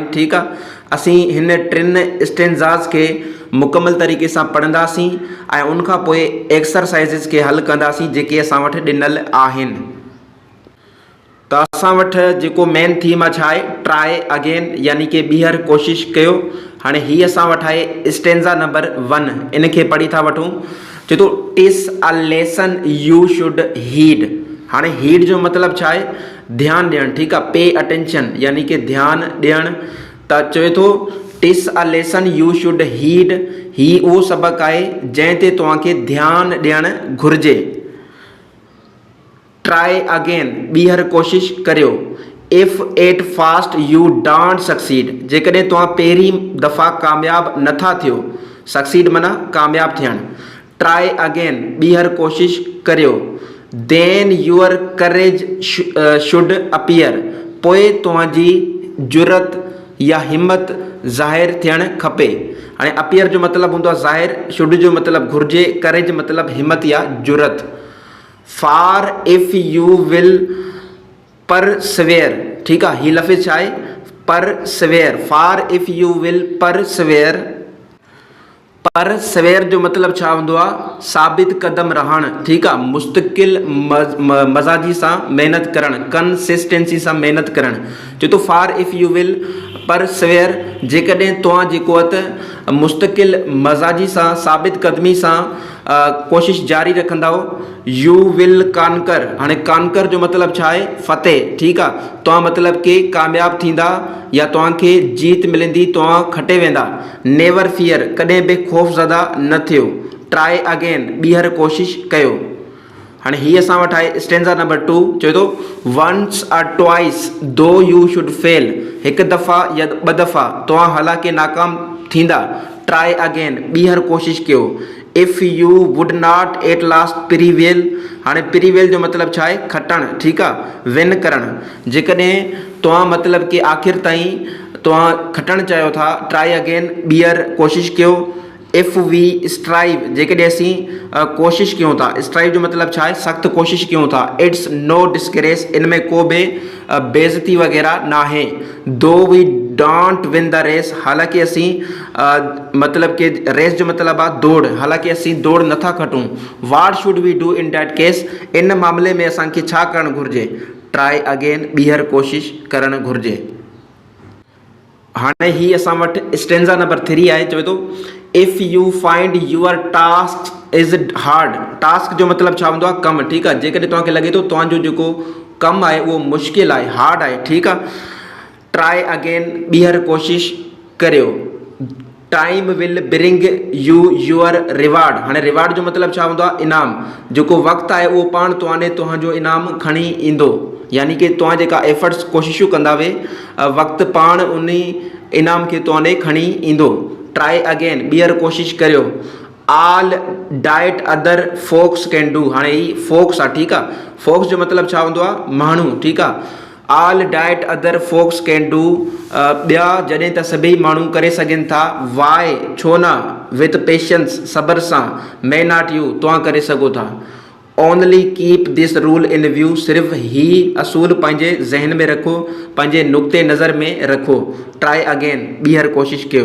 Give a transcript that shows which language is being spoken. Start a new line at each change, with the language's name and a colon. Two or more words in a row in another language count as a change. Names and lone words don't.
Sindhi: ठीकु आहे, असीं हिन 3 स्टेंज़ास खे मुकमल तरीक़े सां पढ़ंदासीं ऐं उनखां पोइ एक्सरसाइज़िस खे हल कंदासीं जेके असां वटि ॾिनल आहिनि। त असां वटि जेको मेन थीम आहे छा आहे?
English: try again,
Sindhi: यानी कि ॿीहर कोशिश कयो। हाणे हीअ असां वटि आहे
English: stanza number
Sindhi: 1। इन खे पढ़ी था वठूं। चए थो
English: 'tis a lesson you should heed.
Sindhi: हाणे हीड जो मतिलबु छा आहे? ध्यानु ॾियणु। ठीकु आहे,
English: pay attention,
Sindhi: यानी कि ध्यानु ॾियणु। त चए थो
English: 'tis a lesson you should heed.
Sindhi: ही उहो सबक़ु आहे जंहिं ते तव्हांखे ध्यानु ॾियणु घुरिजे।
English: try again,
Sindhi: ॿीहर कोशिश करियो।
English: if at first you don't succeed,
Sindhi: जेकॾहिं तव्हां पहिरीं दफ़ा कामयाबु नथा थियो। सक्सीड माना कामयाबु थियणु।
English: try again,
Sindhi: ॿीहर कोशिश करियो।
English: then your courage should appear,
Sindhi: पोइ तव्हांजी जुरत या हिम्मत ज़ाहिर थियणु खपे। हाणे अपीयर जो मतिलबु हूंदो आहे ज़ाहिर, शुड जो मतिलबु घुरिजे, करेज मतिलबु हिम्मत या जुरत।
English: for if you will persevere.
Sindhi: ठीकु आहे, ही लफ़्ज़ छा आहे?
English: persevere. for if you will persevere.
Sindhi: परसवेयर जो मतिलबु छा हूंदो आहे? साबित कदम रहणु। ठीकु आहे, मुस्तक़िल मज़ाजी सां महिनत करणु, कंसिस्टेंसी सां महिनत करणु। चए थो
English: for if you will persevere,
Sindhi: जेकॾहिं तव्हां जेको आहे त मुस्तक़िल मज़ाजी सां, साबित कदमी सां कोशिश जारी रखंदा।
English: you will conquer.
Sindhi: हाणे कानकर जो मतिलबु छा आहे? फ़तेह। ठीकु आहे, तव्हां मतिलबु कि कामयाबु थींदा या तव्हांखे जीत मिलंदी, तव्हां खटे वेंदा।
English: never fear,
Sindhi: कॾहिं बि ख़ौफ़ज़दा न थियो।
English: try again,
Sindhi: ॿीहर कोशिश कयो। हाणे हीअ असां वटि आहे
English: stanza number
Sindhi: 2। चए थो
English: once or twice though you should fail,
Sindhi: हिकु दफ़ा या 2 दफ़ा तव्हां हालांकि नाकाम थींदा।
English: try again,
Sindhi: ॿीहर कोशिश कयो।
English: if you would not at last prevail.
Sindhi: हाणे प्रीवेल जो मतिलबु छा आहे? खटणु। ठीकु आहे, विन करणु। जेकॾहिं तव्हां मतिलबु कि आख़िर ताईं तव्हां खटणु चाहियो था,
English: try again,
Sindhi: ॿीहर कोशिश कयो।
English: if we strive,
Sindhi: जेकॾहिं असीं कोशिश कयूं था। स्ट्राइव जो मतिलबु छा आहे? सख़्तु कोशिश कयूं था।
English: it's no disgrace,
Sindhi: इन में को बि बेइज़ती वग़ैरह न आहे।
English: though we don't win the race,
Sindhi: हालांकि असीं मतिलबु कि रेस जो मतिलबु आहे दौड़, हालांकि असीं दौड़ नथा खटूं।
English: what should we do in that case,
Sindhi: इन मामले में असांखे छा करणु घुरिजे?
English: try again,
Sindhi: ॿीहर कोशिश करणु घुरिजे। हाणे ही असां वटि
English: stanza number
Sindhi: 3 आहे। चवे थो
English: if you find your task is hard.
Sindhi: टास्क जो मतिलबु छा हूंदो आहे? कमु। ठीकु आहे, जेकॾहिं तव्हांखे लॻे थो तव्हांजो जेको कमु आहे उहो मुश्किल आहे, हार्ड आहे। ठीकु आहे,
English: try again,
Sindhi: ॿीहर कोशिश करियो।
English: time will bring you your reward.
Sindhi: हाणे रिवार्ड जो मतिलबु छा हूंदो आहे? इनाम। जेको वक़्तु आहे उहो पाण तव्हांजो इनाम खणी ईंदो, यानी कि तव्हां जेका एफर्ट्स कोशिशूं कंदा वे, वक़्तु पाण उन इनाम खे तव्हां खणी ईंदो।
English: try again,
Sindhi: ॿीहर कोशिश करियो।
English: all that other folks can do.
Sindhi: हाणे ही फोक्स आहे। ठीकु आहे, फोक्स जो मतिलबु छा हूंदो आहे? माण्हू। ठीकु आहे,
English: all that other folks can do,
Sindhi: ॿिया जॾहिं त सभई माण्हू करे सघनि था, वाई छो न,
English: with patience
Sindhi: सब्र सां,
English: may not you
Sindhi: तव्हां करे सघो था,
English: only keep this rule in view,
Sindhi: सिर्फ़ु ही असूल पंहिंजे ज़हन में रखो, पंहिंजे नुक़्ते नज़र में रखो,
English: try again
Sindhi: ॿीहर कोशिशि कयो।